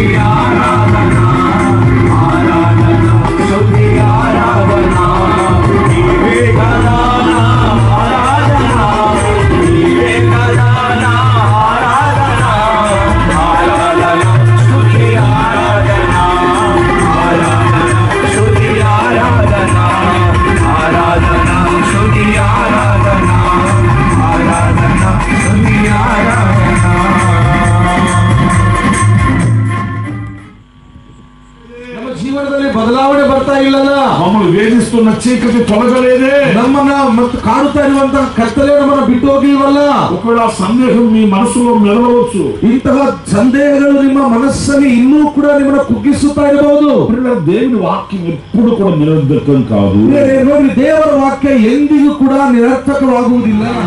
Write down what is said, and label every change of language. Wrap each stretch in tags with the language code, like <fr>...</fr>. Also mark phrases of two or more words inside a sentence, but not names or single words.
<te>ఆరాధన ఆరాధన స్తుతి ఆరాధన నీవే కదా నా ఆరాధన నీవే కదా నా ఆరాధన ఆరాధన స్తుతి ఆరాధన ఆరాధన స్తుతి ఆరాధన ఆరాధన స్తుతి ఆరాధన ఆరాధన స్తుతి ఆరాధన</te> <kn>ನಮ್ಮ ಜೀವನದಲ್ಲಿ ಬದಲಾವಣೆ ಬರ್ತಾ ಇಲ್ಲಲ್ಲ.</kn> <te>మమ్మల్ని వేధిస్తున్న చీకటి తొలగలేదే.</te> <kn>ನಮ್ಮನ್ನ ಮತ್ತು ಕಾಡುತ್ತಾ ಇರುವಂತಹ ಕತ್ತಲೆ ನಮ್ಮನ್ನ ಬಿಟ್ಟು ಹೋಗಿಲ್ವಲ್ಲ.</kn> <te>ఒకవేళ సందేహం మీ మనసులో మెదలవచ్చు.</te> <kn>ಇಂತಹ ಸಂದೇಹಗಳು ನಿಮ್ಮ ಮನಸ್ಸಲ್ಲಿ ಇನ್ನೂ ಕೂಡ ನಿಮ್ಮನ್ನ ಕುಗ್ಗಿಸುತ್ತಾ ಇರಬಹುದು.</kn> <te>దేవుని వాక్యం ఎప్పుడు కూడా నిరర్ధకం కాదు.</te> <kn>ನೋಡಿ, ದೇವರ ವಾಕ್ಯ ಎಂದಿಗೂ ಕೂಡ ನಿರರ್ಥಕವಾಗುವುದಿಲ್ಲ.</kn>